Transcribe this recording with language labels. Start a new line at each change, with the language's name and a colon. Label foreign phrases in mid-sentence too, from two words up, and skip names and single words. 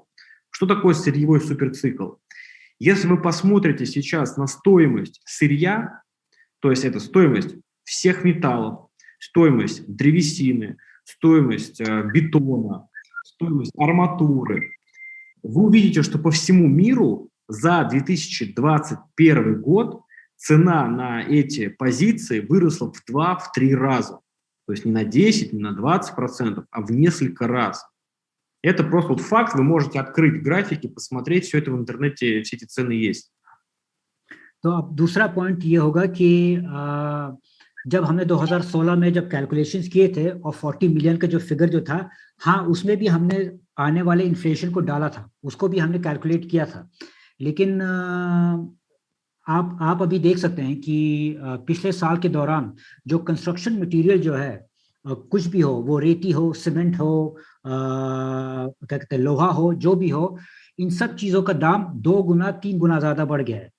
Russian: Что такое сырьевой суперцикл? Если вы посмотрите сейчас на стоимость сырья, то есть это стоимость всех металлов, стоимость древесины, стоимость бетона, стоимость арматуры, вы увидите, что по всему миру за 2021 год цена на эти позиции выросла в 2-3 раза. То есть не на 10, не на 20%, а в несколько раз. Это просто факт, вы можете открыть графики, посмотреть, все это в интернете, все эти цены есть.
Hindi: तो अब दूसरा पॉइंट ये होगा कि जब हमने 2016 में जब कैलकुलेशंस किए थे और 40 मिलियन का जो फिगर जो था, हाँ, उसमें भी हमने आने वाले इन्फ्लेशन को डाला था, उसको भी हमने कैलकुलेट किया था. लेकिन आप अभी देख सकते हैं कि पिछले साल के दौरान जो
English: construction material
Hindi: जो है, कुछ भी हो, वो रेती हो, सीमेंट हो, क्या कहते हैं, लोहा हो, जो भी हो, इन सब चीज़ों का दाम 2 गुना 3 गुना ज़्यादा बढ़ गया है।